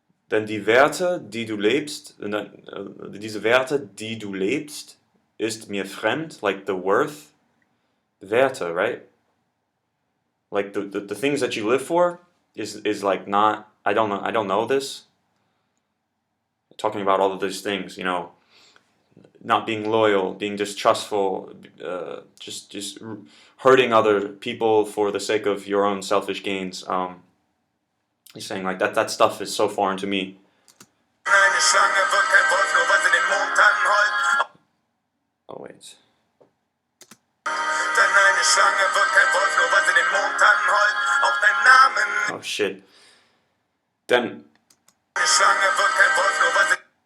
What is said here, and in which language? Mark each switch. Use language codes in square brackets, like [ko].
[de] Denn die Werte, die du lebst, diese Werte, die du lebst, ist mir fremd, [en] like the worth, [de] Werte, right? [en] Like the things that you live for is like not, I don't know this. Talking about all of these things, you know, not being loyal, being distrustful, just hurting other people for the sake of your own selfish gains. He's saying like that stuff is so foreign to me. [de] Eine Schlange wird kein Wolf, nur weil sie den Mond anheult. [en] Oh wait. [de] Denn eine Schlange wird kein Wolf, nur weil sie den Mond anheult. Auch dein Namen. [en] Oh shit. Denn [de] Eine Schlange wird kein Wolf, nur weil sie.